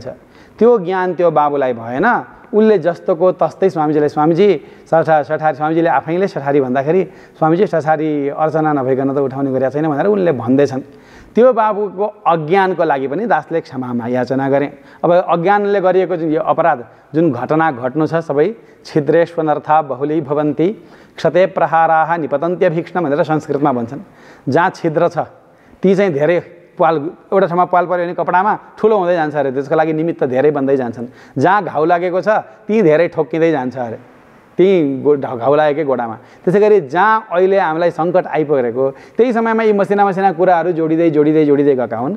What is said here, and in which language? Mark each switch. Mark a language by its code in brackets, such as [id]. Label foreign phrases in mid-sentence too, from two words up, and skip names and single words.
[ne] त्यो ज्ञान त्यो बाबुलाई भएन। उसले जस्तोको तस्तै स्वामीजीलाई, स्वामीजी सठारी, स्वामीजीले आफैले सठारी भन्दाखेरि स्वामीजी सठारी अर्चना नभइकन त उठाउने गरेका छैन भनेर उनले भन्दैछन्। त्यो बाबुको अज्ञानको लागि पनि दासले क्षमामा याचना गरे। अब अज्ञानले गरिएको जुन यो अपराध, जुन घटना घट्नु छ, सबै [sa] छिद्रेष्वनर्था बहुली भवन्ति क्षते प्रहाराः निपतन्त्यभीक्ष्ण [ne] भनेर संस्कृतमा भन्छन्। जहाँ छिद्र छ ती चाहिँ धेरै पाल, एउटा ठाउँमा पाल पऱ्यो भने कपडामा ठुलो हुँदै जान्छ अरे, त्यसको लागि निमित्त धेरै बन्दै जान्छन्। जहाँ घाउ लागेको छ ती धेरै ठोक्किँदै जान्छ अरे, ती घाउ लागेकै गोडामा। त्यसै गरी जहाँ अहिले हामीलाई सङ्कट आइपरेको त्यही समयमा यी मसिना मसिना कुराहरू जोडिँदै गएका हुन्।